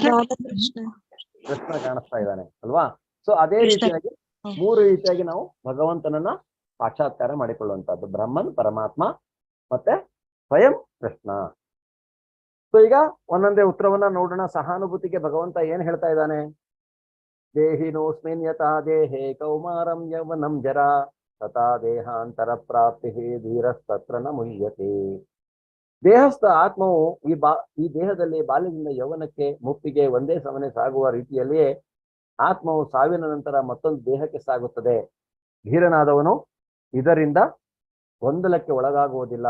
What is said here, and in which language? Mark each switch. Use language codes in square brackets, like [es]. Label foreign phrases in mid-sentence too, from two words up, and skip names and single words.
[kn] ಕೃಷ್ಣ ಕಾಣಿಸ್ತಾ ಇದ್ದಾನೆ ಅಲ್ವಾ? ಸೊ ಅದೇ ರೀತಿಯಾಗಿ 3 ರೀತಿಯಾಗಿ ನಾವು ಭಗವಂತನನ್ನ ಸಾಕ್ಷಾತ್ಕಾರ ಮಾಡಿಕೊಳ್ಳುವಂತಹದ್ದು, ಬ್ರಹ್ಮನ್, ಪರಮಾತ್ಮ ಮತ್ತೆ ಸ್ವಯಂ ಕೃಷ್ಣ. ಸೊ ಈಗ ಒಂದೊಂದೇ ಉತ್ತರವನ್ನ ನೋಡೋಣ. ಸಹಾನುಭೂತಿಗೆ ಭಗವಂತ ಏನ್ ಹೇಳ್ತಾ ಇದ್ದಾನೆ? [sa] ದೇಹಿನೋಸ್ಮಿನ್ ಯಥಾ ದೇಹೇ ಕೌಮಾರಂ ಯೌವನಂ ಜರಾ ತಥಾ ದೇಹಾಂತರ ಪ್ರಾಪ್ತಿ ಧೀರಸ್ತತ್ರ ನ ಮುಹ್ಯತೆ. [kn] ದೇಹಸ್ಥ ಆತ್ಮವು ಈ ದೇಹದಲ್ಲಿ ಬಾಲ್ಯದಿಂದ ಯೌವನಕ್ಕೆ ಮುಪ್ಪಿಗೆ ಒಂದೇ ಸಮನೆ ಸಾಗುವ ರೀತಿಯಲ್ಲಿಯೇ ಆತ್ಮವು ಸಾವಿನ ನಂತರ ಮತ್ತೊಂದು ದೇಹಕ್ಕೆ ಸಾಗುತ್ತದೆ. ಧೀರನಾದವನು ಇದರಿಂದ ಗೊಂದಲಕ್ಕೆ ಒಳಗಾಗುವುದಿಲ್ಲ.